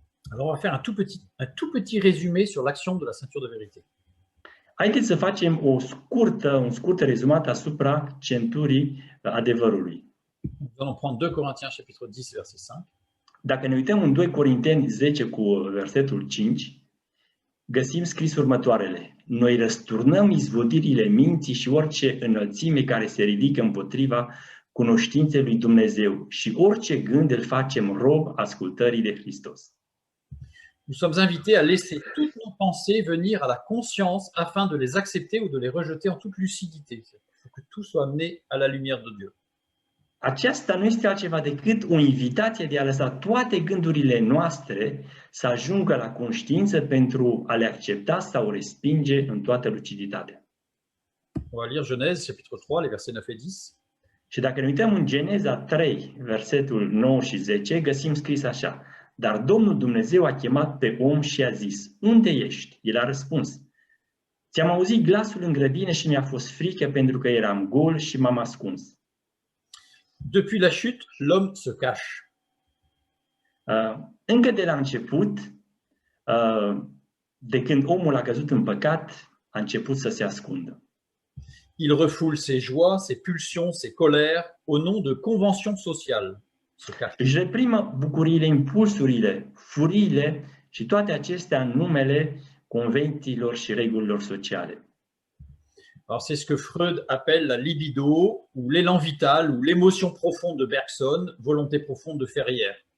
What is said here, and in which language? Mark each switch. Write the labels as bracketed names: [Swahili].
[French] Alors, on va faire un tout petit résumé sur l'action de la ceinture de vérité. [Romanian] Haideți să facem un scurt rezumat asupra centurii adevărului. [French] Nous allons prendre 2 Corinthiens chapitre 10, verset 5. [Romanian] Dacă ne uităm în 2 Corinteni 10 cu versetul 5, găsim scris următoarele. Noi răsturnăm izvodirile minții și orice înălțime care se ridică împotriva cunoștinței lui Dumnezeu și orice gând îl facem rob ascultării de Hristos. [French] Nous sommes invités à laisser toutes nos pensées venir à la conscience afin de les accepter ou de les rejeter en toute lucidité. Il faut que tout soit amené à la lumière de Dieu. [Romanian] Aceasta nu este altceva decât o invitație de a lăsa toate gândurile noastre să ajungă la conștiință pentru a le accepta sau respinge în toată luciditatea. [French] On va lire Genèse chapitre 3, les versets 9 et 10. [Romanian] Și dacă ne uităm în Geneza 3, versetul 9 și 10, găsim scris așa. Dar Domnul Dumnezeu a chemat pe om și a zis, unde ești? El a răspuns, ți-am auzit glasul în grădină și mi-a fost frică pentru că eram gol și m-am ascuns. [French] Depuis la chute, l'homme se cache. [Romanian] Încă de la început, de când omul a căzut în păcat, a început să se ascundă. [French] Il refoule ses joies, ses pulsions, ses colères au nom de conventions sociales. Se cache. [Romanian] Își reprimă bucuriile, impulsurile, furiile și toate acestea în numele convențiilor și regulilor sociale. [French] Alors, c'est ce que Freud appelle la libido, ou l'élan vital, ou l'émotion profonde de Bergson, volonté profonde de Ferrière.